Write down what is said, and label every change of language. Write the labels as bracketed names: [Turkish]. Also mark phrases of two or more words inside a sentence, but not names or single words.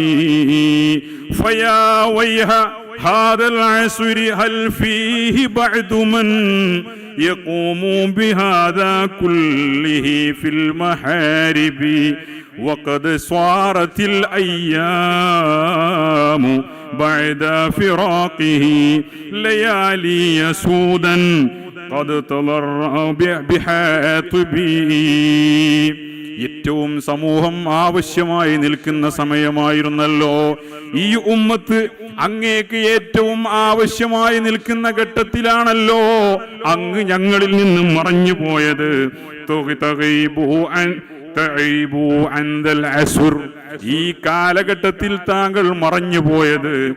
[Arabic] فيا ويح هذا العصر هل فيه بعد من يقوم بهذا كله في المحارب وقد صارت الأيام بعد فراقه ليالي سودا قد تضرع بحاطبه. [Malayalam] ഏറ്റവും സമൂഹം ആവശ്യമായി നിൽക്കുന്ന സമയമായിരുന്നല്ലോ ഈ ഉമ്മത്ത്. അങ്ങേക്ക് ഏറ്റവും ആവശ്യമായി നിൽക്കുന്ന ഘട്ടത്തിലാണല്ലോ അങ്ങ് ഞങ്ങളിൽ നിന്നും മറഞ്ഞു പോയത്. ഈ കാലഘട്ടത്തിൽ താങ്കൾ മറഞ്ഞു പോയത്.